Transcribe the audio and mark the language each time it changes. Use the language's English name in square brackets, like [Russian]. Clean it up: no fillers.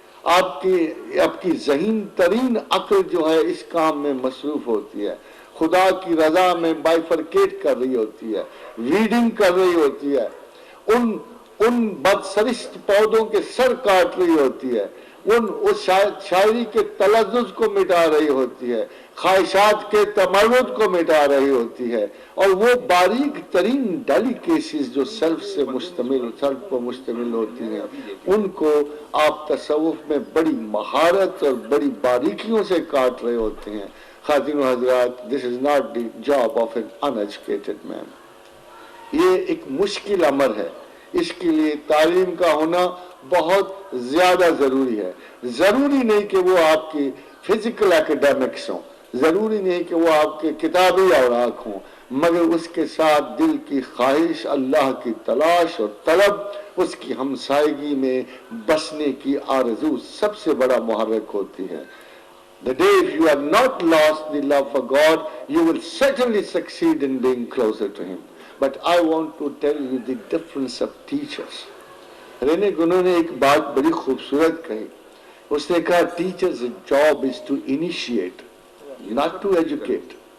[Urdu] آپ کی ذہین ترین عقل جو ہے اس کام میں مصروف ہوتی ہے، خدا کی رضا میں بائفرکیٹ کر رہی ہوتی ہے، ریڈنگ کر رہی ہوتی ہے، ان بدسرشت پودوں کے سر کاٹ رہی ہوتی ہے، اس شاعری کے تلذذ کو مٹا رہی ہوتی ہے، خواہشات کے تمرد کو مٹا رہی ہوتی ہے. اور وہ باریک ترین ڈیلیکیسیز جو سیلف پر مشتمل ہوتی ہیں، ان کو آپ تصوف میں بڑی مہارت اور بڑی باریکیوں سے کاٹ رہے ہوتے ہیں. خاتون و حضرات، [English] this is not the job of an uneducated man. [Urdu] یہ ایک مشکل امر ہے، اس کے لیے تعلیم کا ہونا بہت زیادہ ضروری ہے. ضروری نہیں کہ وہ آپ کی فزیکل ایکیڈیمکس ہوں، ضروری نہیں کہ وہ آپ کے کتابی اوراق ہوں، مگر اس کے ساتھ دل کی خواہش، اللہ کی تلاش اور طلب، اس کی ہمسائیگی میں بسنے کی آرزو سب سے بڑا محرک ہوتی ہے. [English] The day if you have not lost the love for God, you will certainly succeed in being closer to Him. But I want to tell you the difference of teachers. [Urdu] رینے گنوں نے ایک بات بڑی خوبصورت کہی. اس نے کہا [English] teacher's job is to initiate, not to educate.